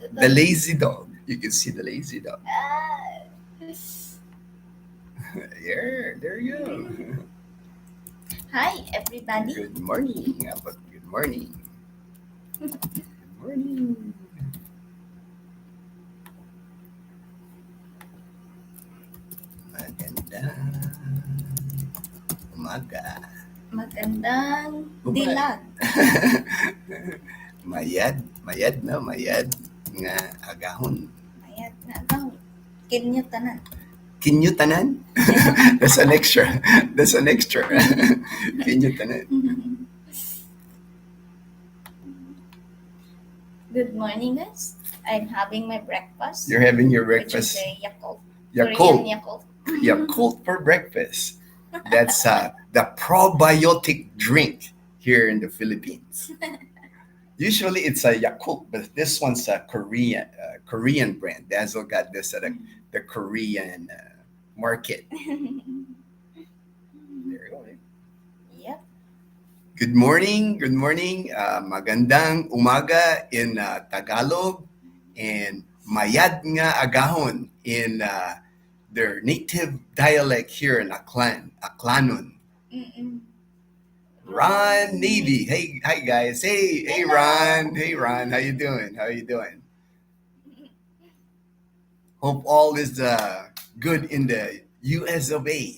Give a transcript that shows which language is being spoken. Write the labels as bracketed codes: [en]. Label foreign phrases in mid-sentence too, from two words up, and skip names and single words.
[en] The lazy dog. You can see the lazy dog. Yeah, there you go. Hi, everybody. Good morning. Good morning. Good morning. [tl] Magandang umaga. Magandang Umaga. dilag. [akl] Mayad nga agahon. Mayat na agaw. Kinyo tanan. Kinyo tanan? [en] That's an extra. [akl] Kinyo tanan. [en] Good morning, guys. I'm having my breakfast. You're having your breakfast. Which is a Yakult. Yakult. Korean Yakult. Yakult for breakfast. That's the probiotic drink here in the Philippines. Usually it's a Yakult, but this one's a Korean brand. Dazzle got this at the Korean market. There you go. Yep. Good morning. [tl] Magandang umaga [en] in Tagalog and [akl] mayad nga agahon [en] in their native dialect here in Aklanon. Ron Navy. Hey, hi guys. Hey Ron. Hey Ron. How you doing? Hope all is good in the US of A.